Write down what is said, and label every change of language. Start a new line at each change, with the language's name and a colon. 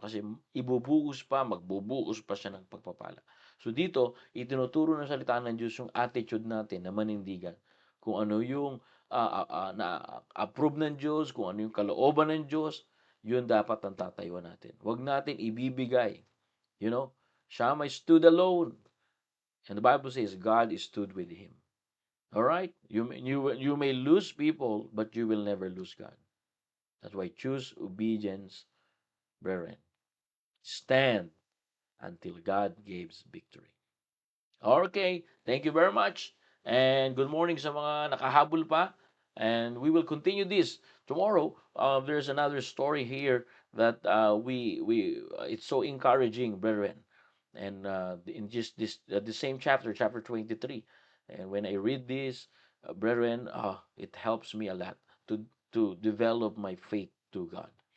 Filipino: Kasi magbubuhos pa siya ng pagpapala. So dito, itinuturo ng salita ng Diyos yung attitude natin na manindigan. Kung ano yung na-approve ng Diyos, kung ano yung kalooban ng Diyos, yun dapat ang tatayuan natin. Huwag natin ibibigay.
English: You know, Shammah stood alone. And the Bible says God stood with him. All right? You may lose people, but you will never lose God. That's why choose obedience, brethren. Stand until God gives victory. Okay, thank you very much. And good morning
Filipino: sa mga nakahabol pa.
English: And we will continue this tomorrow. There's another story here that it's so encouraging, brethren. And in just the same chapter 23. And when I read this, brethren, it helps me a lot to develop my faith to God.